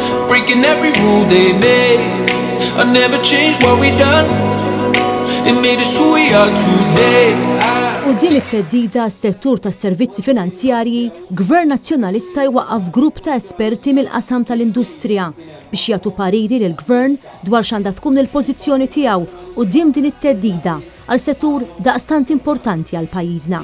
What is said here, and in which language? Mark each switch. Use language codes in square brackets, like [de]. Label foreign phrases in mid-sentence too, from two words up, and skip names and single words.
[en] breaking every rule they made. I never changed what we done. It made us who we are today. [mt] U din it-teddida s-settur tas-servizzi finanzjarji, Gvern Nazzjonalista jwaqqaf grupp ta' esperti mill-qasam tal-industrija biex jagħtu pariri lill-Gvern dwar x'għandha tkun il-pożizzjoni tiegħu quddiem din it-teddida għal settur daqstant importanti għal pajjiżna.